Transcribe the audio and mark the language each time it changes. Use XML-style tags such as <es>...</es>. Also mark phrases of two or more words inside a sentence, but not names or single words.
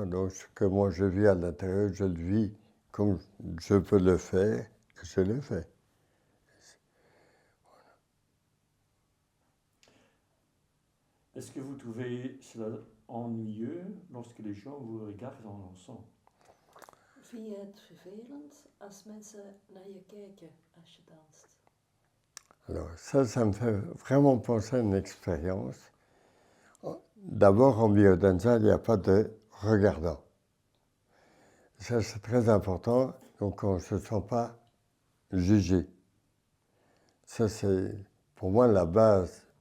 <fr>Donc, ce que moi je vis à l'intérieur, je le vis comme je peux le faire, et je le fais. Est-ce que vous trouvez cela ennuyeux lorsque les gens vous regardent en dansant?</fr> <nl>Vind je het vervelend als mensen naar je kijken als je danst?</nl> <fr>Alors ça me fait vraiment penser à une expérience. D'abord, en biodanza, il n'y a pas de regardant. Ça, c'est très important, donc on ne se sent pas jugé. Ça, c'est pour moi la base.</fr>